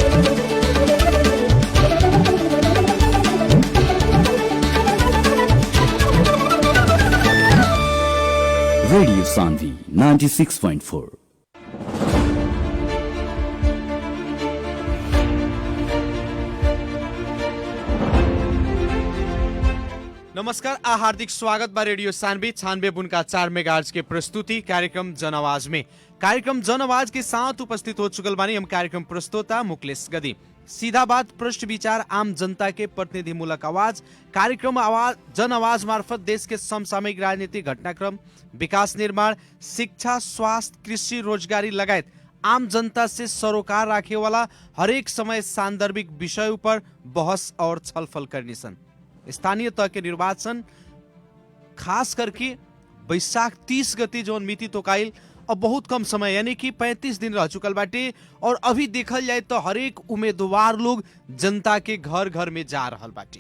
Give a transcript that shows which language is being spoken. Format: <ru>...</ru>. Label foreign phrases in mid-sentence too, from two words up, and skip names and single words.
<bho>रेडियो सान्वी 96.4। नमस्कार आ हार्दिक स्वागत बा रेडियो सान्वी 96.4 मेगाहर्ट्ज के प्रस्तुति कार्यक्रम जनआवाज में। कार्यक्रम जनआवाज के साथ उपस्थित हो चुकल बानी हम कार्यक्रम प्रस्तोता मुकलेश गदी। सीधा बात, पृष्ठ विचार, आम जनता के प्रतिनिधिमूलक आवाज। कार्यक्रम आवाज जनआवाज मार्फत देश के समसामयिक राजनीतिक घटनाक्रम, विकास निर्माण, शिक्षा, स्वास्थ्य, कृषि, रोजगारी लगायत आम जनता से सरोकार राखे वाला हरेक समय सान्दर्भिक विषय पर बहस और छलफल करनी सन। स्थानीय तह के निर्वाचन खास करके बैशाख 30 गते जौन मिति तोकाइल अब बहुत कम समय यानी कि 35 दिन रह चुकल बाटे और अभी देखल जाए तो हरेक उम्मीदवार लोग जनता के घर घर में जा रहल बाटे।</bho>